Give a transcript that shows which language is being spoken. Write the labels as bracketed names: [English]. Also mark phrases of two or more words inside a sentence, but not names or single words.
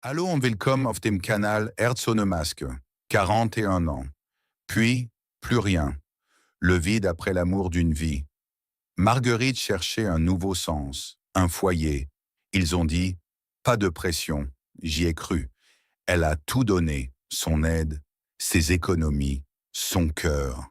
[German] Hallo und willkommen auf dem Kanal Herz ohne Masque. [French] 41 ans. Puis, plus rien. Le vide après l'amour d'une vie. Marguerite cherchait un nouveau sens, un foyer. Ils ont dit, pas de pression. J'y ai cru. Elle a tout donné, son aide, ses économies, son cœur.